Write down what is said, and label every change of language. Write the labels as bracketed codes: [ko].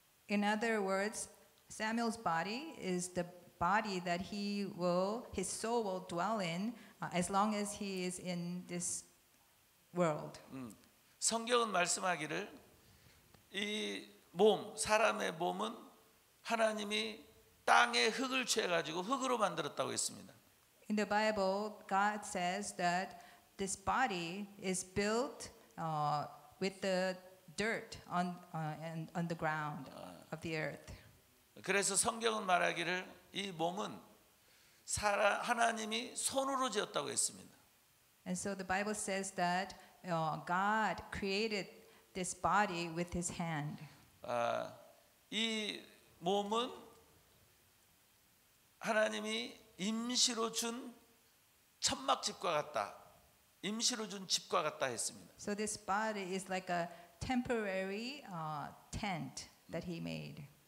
[en] In other words, Samuel's body is the body that his soul will dwell in as long as he is in this world. [ko] 성경은 말씀하기를 이 사람의 몸은 하나님이 땅의 흙을 취해 가지고 흙으로 만들었다고 했습니다. [en] In the Bible, God says that this body is built with the dirt on the ground of the earth. [ko] 그래서 성경은 말하기를 이 몸은 하나님이 손으로 지었다고 했습니다. [en] And so the Bible says that God created this body with His hand. [ko] 이 몸은 하나님이 임시로 준 천막집과 같다. 임시로 준 집과 같다 했습니다. [en] So this body is like a temporary tent that he made.